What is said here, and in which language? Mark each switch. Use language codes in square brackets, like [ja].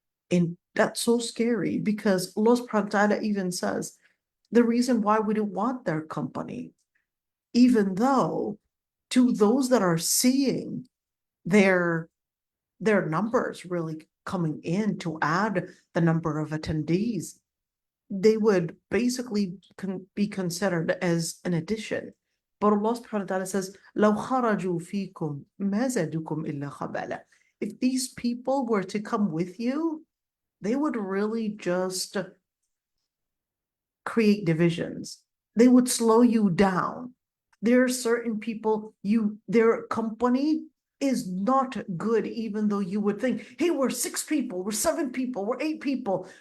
[en] And that's so scary because Allah subhanahu wa ta'ala even says the reason why we don't want their company, even though to those that are seeing their numbers really coming in to add the number of attendees, they would basically be considered as an addition. But Allah subhanahu wa ta'ala says, [ar] لَوْ خَرَجُوا فِيكُمْ مَا زَادُكُمْ إِلَّا خَبَالًا. [en] If these people were to come with you, they would really just create divisions. They would slow you down. There are certain people, their company is not good, even though you would think, hey, we're 6 people, we're 7 people, we're 8 people.